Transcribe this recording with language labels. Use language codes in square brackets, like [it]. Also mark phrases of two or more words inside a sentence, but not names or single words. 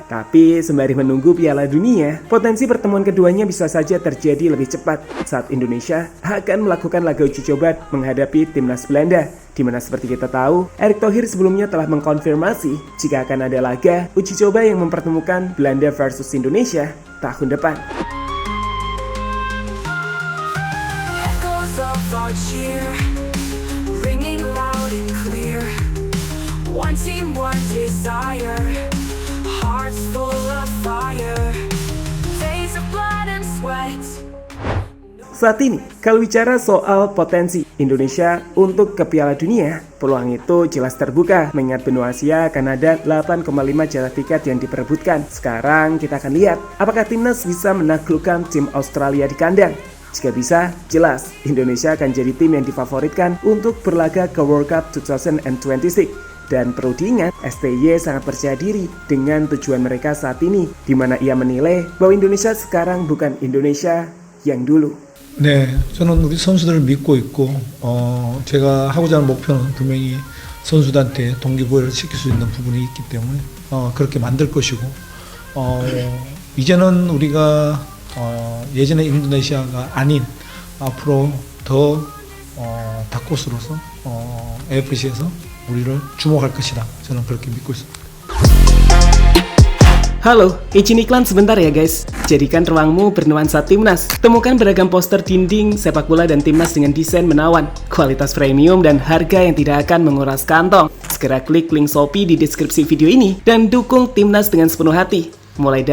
[id] Tapi sembari menunggu Piala Dunia, potensi pertemuan keduanya bisa saja terjadi lebih cepat saat Indonesia akan melakukan laga uji coba menghadapi timnas Belanda, di mana seperti kita tahu, Erick Thohir sebelumnya telah mengkonfirmasi jika akan ada laga uji coba yang mempertemukan Belanda versus Indonesia tahun depan. [en] Our cheer, ringing loud and clear. One team, one desire, hearts full of fire, days of blood and sweat. [id] Saat ini, kalau bicara soal potensi Indonesia untuk ke Piala Dunia, peluang itu jelas terbuka. Mengingat benua Asia akan ada 8,5 jatah tiket yang diperebutkan. Sekarang kita akan lihat apakah timnas bisa menaklukkan tim Australia di kandang. Jika bisa, jelas Indonesia akan jadi tim yang difavoritkan untuk berlaga ke World Cup 2026. Dan perlu diingat, STY sangat percaya diri dengan tujuan mereka saat ini, di mana ia menilai bahwa Indonesia sekarang bukan Indonesia yang dulu. [ko] 네, 저는 우리 선수들을 믿고 있고, 제가 하고자 하는 목표는 분명히 선수들한테 동기부여를 시킬 수 있는 부분이 있기 때문에 그렇게 만들 것이고, 이제는 우리가 예전의 인도네시아가 아닌 앞으로 더 다코스로서 AFC에서 우리를 주목할 것이다. 저는 그렇게 믿고 있습니다. [id] Halo, izin iklan sebentar ya guys. Jadikan ruangmu bernuansa timnas. Temukan beragam poster dinding, sepak bola dan timnas dengan desain menawan, kualitas premium dan harga yang tidak akan menguras kantong. Segera klik link Shopee di deskripsi video ini dan dukung timnas dengan sepenuh hati.